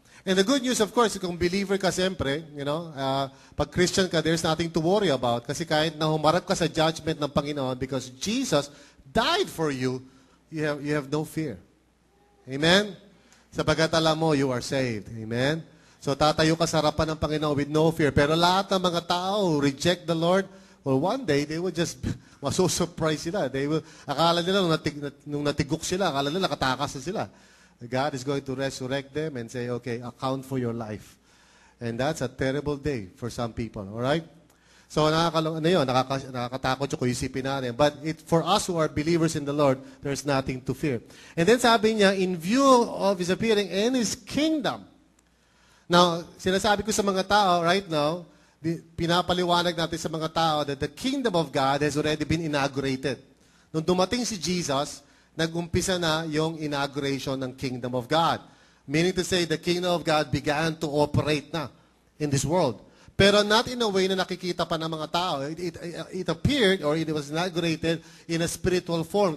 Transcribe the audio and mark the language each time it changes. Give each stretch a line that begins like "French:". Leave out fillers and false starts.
English: And the good news, of course,
Filipino: kung believer ka siyempre, pag Christian ka,
English: there's nothing to worry about.
Filipino: Kasi kahit na humarap ka sa judgment ng Panginoon,
English: because Jesus died for you, you have no fear. Amen?
Filipino: Sapagat alam mo,
English: you are saved. Amen?
Filipino: So tatayo ka sa harapan ng Panginoon
English: with no fear.
Filipino: Pero lahat ng mga tao
English: who reject the Lord, well, one day, they will just,
Filipino: maso-surprise sila.
English: They will,
Filipino: akala nila, nung natigok sila, akala nila, nakatakas na sila.
English: God is going to resurrect them and say, okay, account for your life. And that's a terrible day for some people. Alright? So,
Filipino: nakakatakot yung kung isipin natin.
English: But for us who are believers in the Lord, there's nothing to fear. And then sabi niya, in view of His appearing in His kingdom. Now,
Filipino: sinasabi ko sa mga tao
English: right now,
Filipino: pinapaliwanag natin sa mga tao
English: that the kingdom of God has already been inaugurated.
Filipino: Nung dumating si Jesus, nag-umpisa na yung inauguration ng kingdom of God.
English: Meaning to say, the kingdom of God began to operate na in this world.
Filipino: Pero
English: not in a way
Filipino: na nakikita pa ng mga tao.
English: It appeared or it was inaugurated in a spiritual form.